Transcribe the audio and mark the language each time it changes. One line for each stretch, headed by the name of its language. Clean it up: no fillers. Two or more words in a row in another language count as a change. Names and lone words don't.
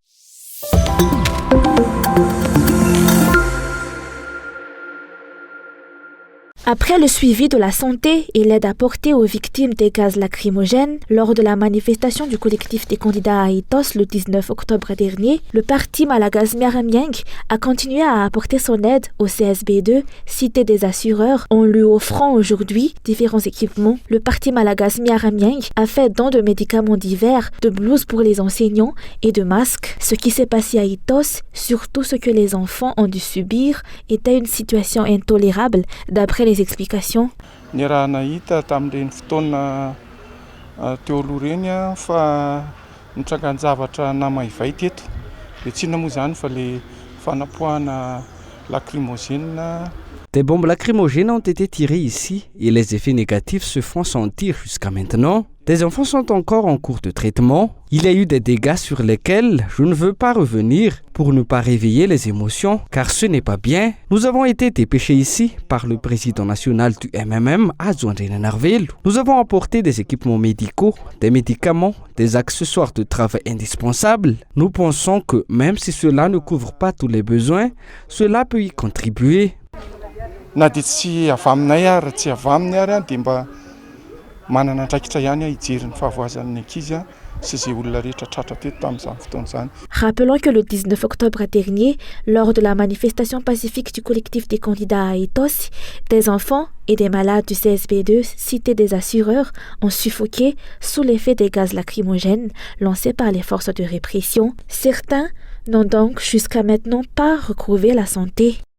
French: Après le suivi de la santé et l'aide apportée aux victimes des gaz lacrymogènes lors de la manifestation du collectif des candidats à Itos le 19 octobre dernier, le parti Malagasy Miaramyang a continué à apporter son aide au CSB2, Cité des assureurs, en lui offrant aujourd'hui différents équipements. Le parti Malagasy Miaramyang a fait don de médicaments divers, de blouses pour les enseignants et de masques. Ce qui s'est passé à Itos, surtout ce que les enfants ont dû subir, était une situation intolérable d'après les explications.
Malagasy: Ny raha nahita tamin'ireny fotoana teo aloha reny fa nitrangan'ny zavatra namahivay teto. Dia tsy inona moa zany fa le fanapoahana lacrymogène.
French: Des bombes lacrymogènes ont été tirées ici et les effets négatifs se font sentir jusqu'à maintenant. Des enfants sont encore en cours de traitement. Il y a eu des dégâts sur lesquels je ne veux pas revenir pour ne pas réveiller les émotions, car ce n'est pas bien. Nous avons été dépêchés ici par le président national du MMM, Azwandrina Narvelu. Nous avons apporté des équipements médicaux, des médicaments, des accessoires de travail indispensables. Nous pensons que même si cela ne couvre pas tous les besoins, cela peut y contribuer.
Malagasy: Na dia tsy avy aminay ary tsy avy aminy ary dia mba manana andraikitra ihany hijery ny fahavoazan'ny ankizy sy izay olona rehetra tratra teto tamin'izany fotoana izany.
French: Rappelons que le 19 octobre dernier, lors de la manifestation pacifique du collectif des candidats à Itos, des enfants et des malades du CSB2, Cité des assureurs, ont suffoqué sous l'effet des gaz lacrymogènes lancés par les forces de répression. Certains n'ont donc jusqu'à maintenant pas retrouvé la santé.